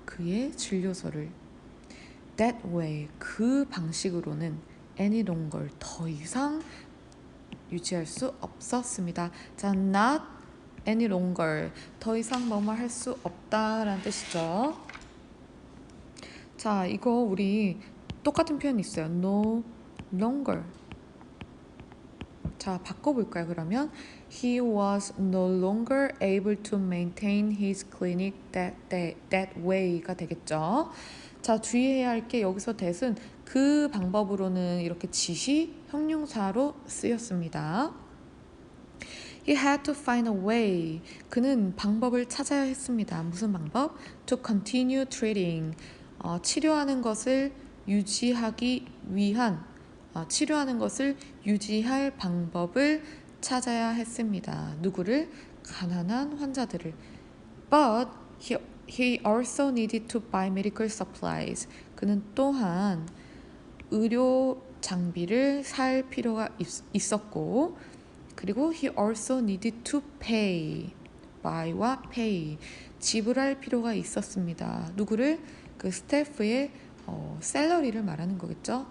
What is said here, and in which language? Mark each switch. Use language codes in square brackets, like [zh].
[ko] 그의 진료소를 [en] that way, [ko] 그 방식으로는 [en] any longer, [ko] 더 이상 유지할 수 없었습니다. 자, [en] not any longer, [ko] 더 이상 뭐뭐 할 수 없다라는 뜻이죠. 자, 이거 우리 똑같은 표현이 있어요. [en] no longer. [ko] 자, 바꿔볼까요? [en] 그러면 he was no longer able to maintain his clinic that way [ko] 가 되겠죠. 자, 주의해야 할 게 여기서 that은 그 방법으로는 이렇게 지시 형용사로 쓰였습니다. [en] He had to find a way. [ko] 그는 방법을 찾아야 했습니다. 무슨 방법? [en] To continue treating. [ko] 치료하는 것을 유지하기 위한, 치료하는 것을 유지할 방법을 찾아야 했습니다. 누구를? 가난한 환자들을. [en] But he also needed to buy medical supplies. [ko] 그는 또한 의료 장비를 살 필요가 있었고, 그리고 [en] he also needed to pay. [ko] buy와 pay. 지불할 필요가 있었습니다. 누구를? 그 스태프의 샐러리를 말하는 거겠죠?